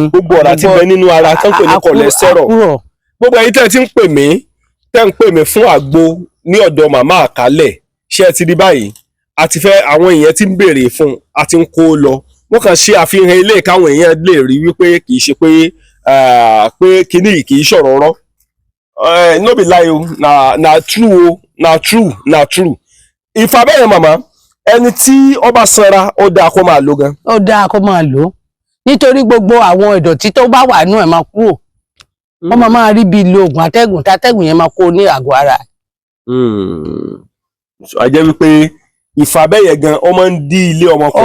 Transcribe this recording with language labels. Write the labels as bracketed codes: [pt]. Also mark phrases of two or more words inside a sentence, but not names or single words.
[yo] gbogbo ọ̀rá tí bẹ nínú ara tó ń pè ní cholesterol gbogbo ẹ̀yin tẹ́ ti ń pè mí fún àgbo ní ọ̀dọ̀ màmá àkálẹ̀ ṣé ẹ ti rí báyìí àti fẹ́ àwọn èèyàn ti ń béèrè fún àti ń kó lọ wọ́n kàn ṣe àfihàn ilé káwọn èèyàn lè rí wípé kì í ṣe pé kíní yìí kì í ṣọ̀rọ̀ rọ́ [pcm] no be lie o na true o na true [yo] ìfàbẹ́yẹn màmá ẹni tí ó bá sanra ó dáa kó máa lò gan. ó dáa kó máa lò nítorí gbogbo àwọn ìdọ̀tí tó bá wà nú ẹ̀ máa kúrò wọ́n máa rí bí lo oògùn atẹ́gùn tátẹ́gùn yẹn máa kó ní àgọ́ ara. a jẹ́ wípé ìfàbẹ́yẹn gan ó máa ń dí ilé ọmọkùnrin.